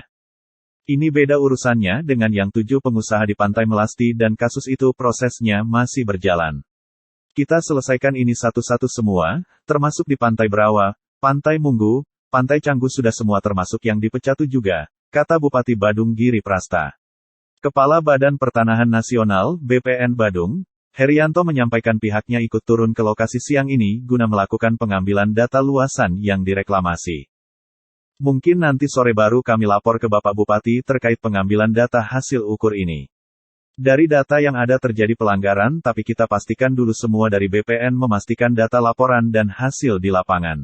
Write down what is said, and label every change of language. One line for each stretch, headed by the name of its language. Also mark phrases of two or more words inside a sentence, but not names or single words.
Indonesian: Ini beda urusannya dengan yang 7 pengusaha di Pantai Melasti dan kasus itu prosesnya masih berjalan. Kita selesaikan ini satu-satu semua, termasuk di Pantai Brawa, Pantai Munggu, Pantai Canggu sudah semua termasuk yang di Pecatu juga, kata Bupati Badung Giri Prasta. Kepala Badan Pertanahan Nasional, BPN Badung, Herianto menyampaikan pihaknya ikut turun ke lokasi siang ini guna melakukan pengambilan data luasan yang direklamasi. Mungkin nanti sore baru kami lapor ke Bapak Bupati terkait pengambilan data hasil ukur ini. Dari data yang ada terjadi pelanggaran, tapi kita pastikan dulu semua dari BPN memastikan data laporan dan hasil di lapangan.